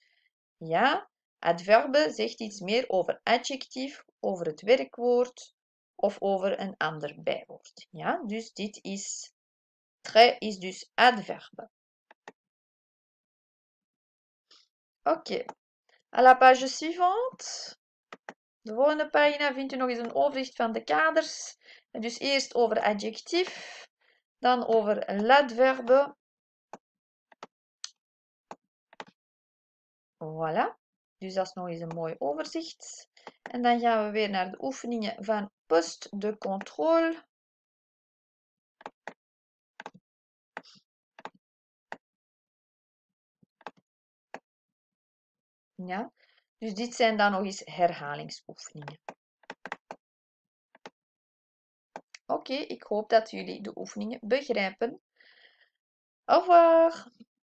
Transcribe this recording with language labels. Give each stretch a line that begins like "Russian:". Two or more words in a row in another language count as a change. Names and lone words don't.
Dutch: Ja, adverbe zegt iets meer over adjectief, over het werkwoord of over een ander bijwoord. Ja, dus dit is, très is dus adverbe. Oké,
French: à la page suivante.
Dutch: De volgende pagina vind je nog eens een overzicht van de kaders. Dus eerst over adjectief, dan over l'adverbe.
French: Voilà.
Dutch: Dus dat is nog eens een mooi overzicht. En dan gaan we weer naar de oefeningen van
French: poste de contrôle.
Dutch: Ja, dus dit zijn dan nog eens herhalingsoefeningen. Oké, ik hoop dat jullie de oefeningen begrijpen.
French: Au revoir!